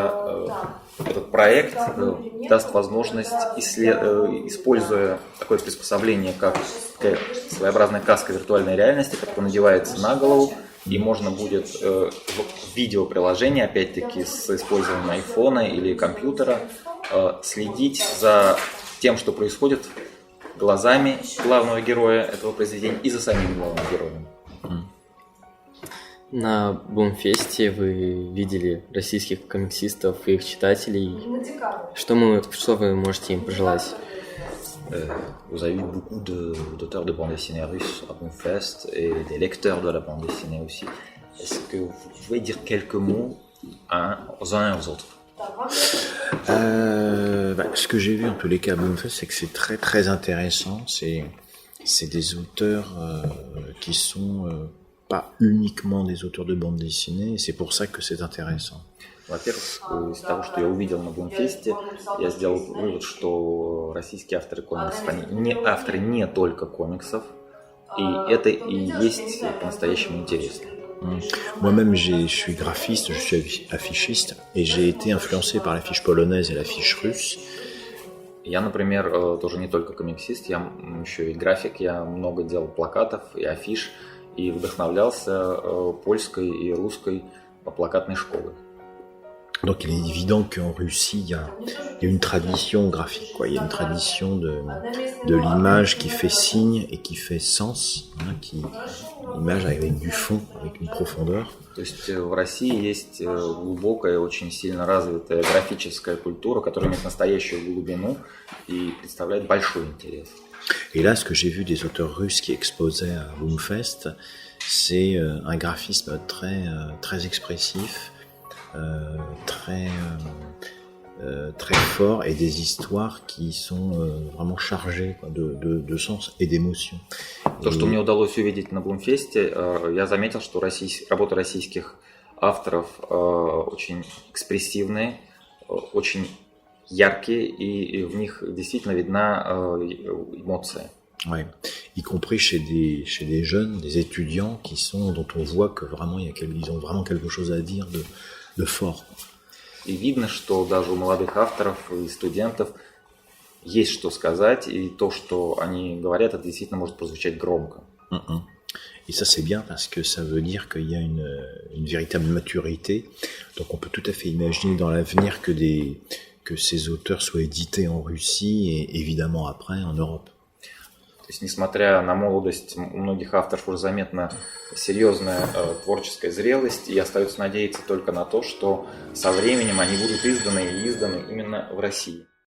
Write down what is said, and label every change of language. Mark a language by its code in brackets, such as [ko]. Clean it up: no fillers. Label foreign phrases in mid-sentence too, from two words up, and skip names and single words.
[ru] И это этот проект даст возможность, используя такое приспособление, как такая своеобразная каска виртуальной реальности, которая надевается на голову, и можно будет в видеоприложении, опять-таки с использованием айфона или компьютера, следить за тем, что происходит глазами главного героя этого произведения и за самим главным героем. На Бумфесте вы видели российских комиксистов и их читателей. Что вы можете им пожелать? [fr] Vous avez eu beaucoup d'auteurs de bande dessinée russes à Bonfest et des lecteurs de la bande dessinée aussi. Est-ce que vous pouvez dire quelques mots aux uns et aux autres? Ce que j'ai vu en tous les cas à Bonfest, c'est que c'est très très intéressant. C'est des auteurs qui sont pas uniquement des auteurs de bande dessinée, et c'est pour ça que c'est intéressant. [ru] Во-первых, из того, что я увидел на Бумфесте, я сделал вывод, что российские авторы комиксов, они не авторы не только комиксов, и это и есть по-настоящему интересно. [fr] Moi-même, je suis graphiste, je suis affichiste, et j'ai été influencé par l'affiche polonaise et l'affiche russe. [ru] Я, например, тоже не только комиксист, я еще и график, я много делал плакатов и афиш, и вдохновлялся польской и русской плакатной школой. [fr] Donc il est évident qu'en Russie, il y a une tradition graphique, quoi. Il y a une tradition de l'image qui fait signe et qui fait sens, hein, l'image avec du fond, avec une profondeur. [ru] То есть в России есть глубокая, очень сильно развитая графическая культура, которая имеет настоящую глубину и представляет большой интерес. [fr] Et là, ce que j'ai vu des auteurs russes qui exposaient à Boomfest, c'est un graphisme très expressif, très fort, et des histoires qui sont vraiment chargées, quoi, de sens et d'émotion. [ru] То, что мне удалось увидеть на Бумфесте, я заметил, что работы российских авторов очень экспрессивные, очень яркие, и в них действительно видна émoция. [fr] Ouais, y compris chez des jeunes, des étudiants dont on voit que vraiment ils ont vraiment quelque chose à dire de fort. [ru] И видно, что даже у молодых авторов и студентов есть что сказать, и то, что они говорят, это действительно может прозвучать громко. [fr] Et ça, c'est bien parce que ça veut dire qu'il y a une véritable maturité. Donc on peut tout à fait imaginer dans l'avenir que ces auteurs soient édités en Russie et évidemment après en Europe. [ru] То есть, несмотря на молодость, у многих авторов уже заметна серьезная творческая зрелость, и остается надеяться только на то, что со временем они будут изданы именно в России.